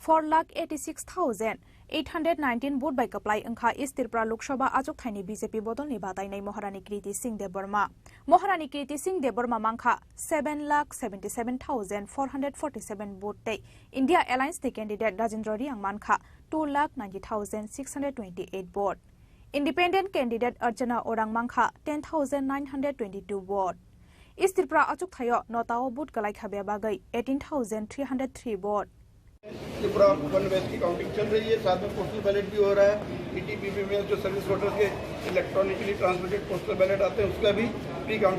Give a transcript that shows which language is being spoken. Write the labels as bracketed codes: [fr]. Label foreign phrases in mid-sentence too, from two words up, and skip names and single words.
[trp] 4,86,819 vote by kaplai angkha East Tripura Lok Sabha achuk thaini BJP bodol ni batai nei Maharani Kriti Singh Deb Burma mangkha 7,77,447 vote tei India Alliance ni candidate Rajendra Riang mangkha 2,90,628 vote [en] Independent candidate [trp] Archana Orang mangkha 10,922 vote East Tripura achuk thayo notao vote kalai khabe bagai 18,303 vote [hi] त्रिपुरा वन वेस्ट की काउंटिंग चल रही है साथ में [en] postal ballot [hi] भी हो रहा है ईटीपीपी में जो [en] service voters [hi] के [en] electronically transmitted postal ballot [hi] आते हैं उसका भी [en] pre counting